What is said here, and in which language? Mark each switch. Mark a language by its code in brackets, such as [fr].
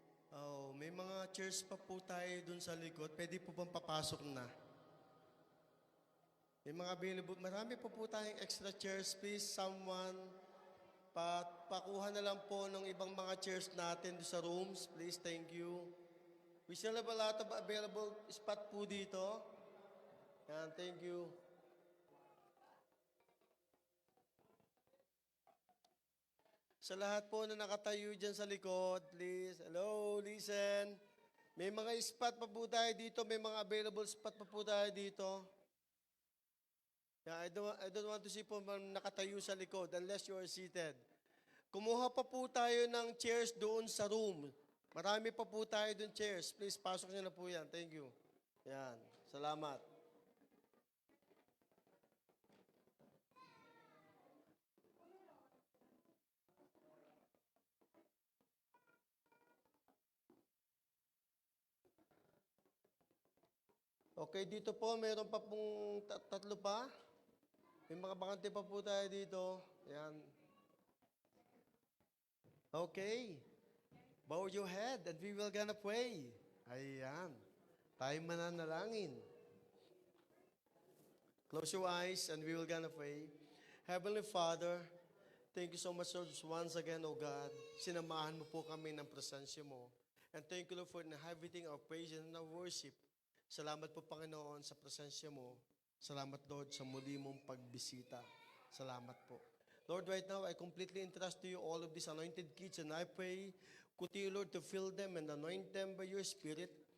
[tl] Oh, may mga chairs pa po tayo dun sa likod. Pwede po bang papasok na? May mga available. Marami po tayong extra chairs. [en] Please, someone, [tl] pakuha na lang po ng ibang mga chairs natin sa rooms. [en] Please, thank you. We still have a lot of available spot [tl] po dito. [en] Yan, thank you. [tl] Sa lahat po na nakatayo dyan sa likod, [en] please. Hello, listen. [tl] May mga spot pa po tayo dito. May mga available spot pa po tayo dito. [en] Yeah, I don't want to see [tl] po nakatayo sa likod [en] unless you are seated. [tl] Kumuha pa po tayo ng chairs doon sa room. Marami pa po tayo doon chairs. [en] Please, [tl] pasok nyo na po yan. [en] Thank you. [tl] Yan. Salamat. Okay, dito po, meron pa pong tatlo pa. May mga bakante pa po tayo dito. Ayan. Okay. [en] Bow your head and we will gonna pray. Ayan. [tl] Tayo mananalangin. [en] Close your eyes and we will gonna pray. Heavenly Father, thank you so much once again, O God. [tl] Sinamahan mo po kami ng presensya mo. [en] And thank you, Lord, for inhabiting our praise and our worship. [tl] Salamat po, Panginoon, sa presensya mo. Salamat, Lord, sa muli mong pagbisita. Salamat po. [en] Lord, right now, I completely entrust to you all of these anointed kids, and I pray, continue, Lord, to fill them and anoint them by your Spirit.